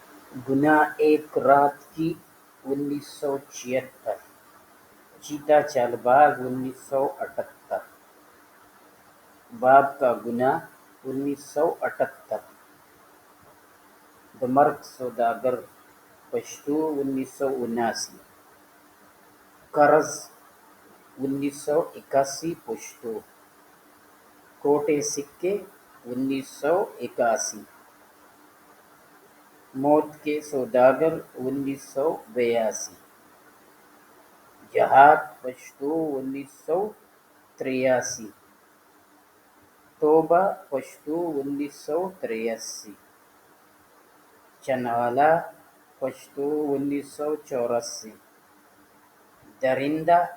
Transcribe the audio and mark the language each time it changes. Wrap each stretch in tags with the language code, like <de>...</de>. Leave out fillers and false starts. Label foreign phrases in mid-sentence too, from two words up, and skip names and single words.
<ur>گناہ ایک رات کی 1976، چیتا چال باغ 1978، باب کا گناہ 1978،</ur> <ps>د مرګ سوداګر پښتو 1979، قرض 1981 پښتو،</ps> <ur>کوٹے سکے 1981، موت کے سوداگر 1982، جہاد پښتو 1983،</ur> <ps>توبہ پښتو 1983، چنوالا پښتو 1984، درندہ</ps>